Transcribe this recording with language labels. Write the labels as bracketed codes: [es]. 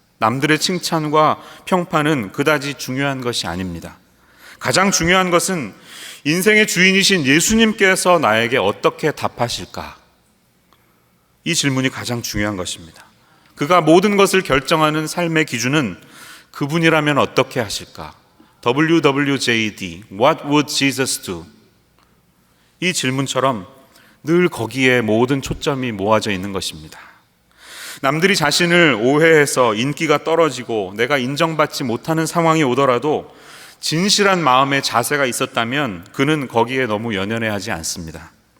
[ko] 남들의 칭찬과 평판은 그다지 중요한 것이 아닙니다. 가장 중요한 것은 인생의 주인이신 예수님께서 나에게 어떻게 답하실까? 이 질문이 가장 중요한 것입니다. 그가 모든 것을 결정하는 삶의 기준은 그분이라면 어떻게 하실까? [en] WWJD, What would Jesus do? [ko] 이 질문처럼 늘 거기에 모든 초점이 모아져 있는 것입니다. 남들이 자신을 오해해서 인기가 떨어지고 내가 인정받지 못하는 상황이 오더라도 진실한 마음의 자세가 있었다면 그는 거기에 너무 연연해하지 않습니다.